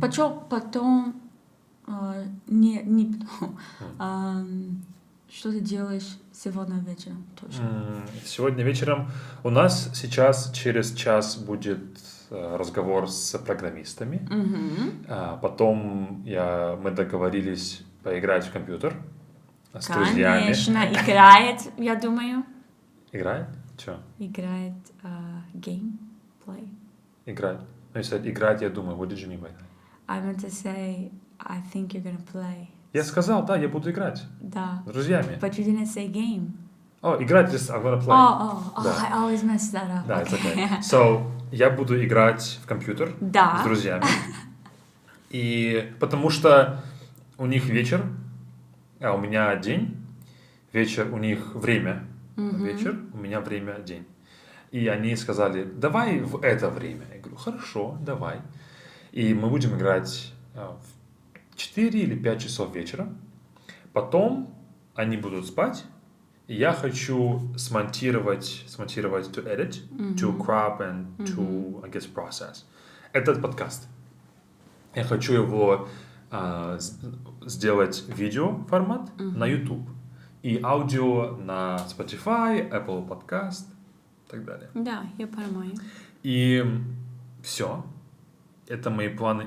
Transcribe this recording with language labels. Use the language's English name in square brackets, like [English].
[Russian] Потом, не потом, что ты делаешь сегодня вечером тоже? Сегодня вечером у нас сейчас через час будет разговор с программистами. Потом мы договорились поиграть в компьютер с друзьями. Конечно, играет, я думаю. Играет? Че? Играет gameplay. Играть. Ну, если играть, я думаю, [English] what did you mean by that? I meant to say, I think you're gonna play. [Russian] Я сказал, да, я буду играть. Да. С друзьями. [English] But you didn't say game. [Russian] Играть, [English] just I'm gonna play. [Russian] Да. [English] I always mess that up. [Russian] Да, [English] it's okay. [Russian] So, я буду играть в компьютер Да. с друзьями. И потому что у них вечер, а у меня день. Вечер, у них время. Вечер, у меня время, день. И они сказали, давай в это время. Я говорю, хорошо, давай. И мы будем играть в 4 или 5 часов вечера. Потом они будут спать. И я хочу смонтировать, [English] to edit, to crop and to, I guess, process. [Russian] Этот подкаст. Я хочу его сделать видео формат на YouTube. И аудио на Spotify, Apple Podcast и так далее. Да, я понимаю. И все. Это мои планы.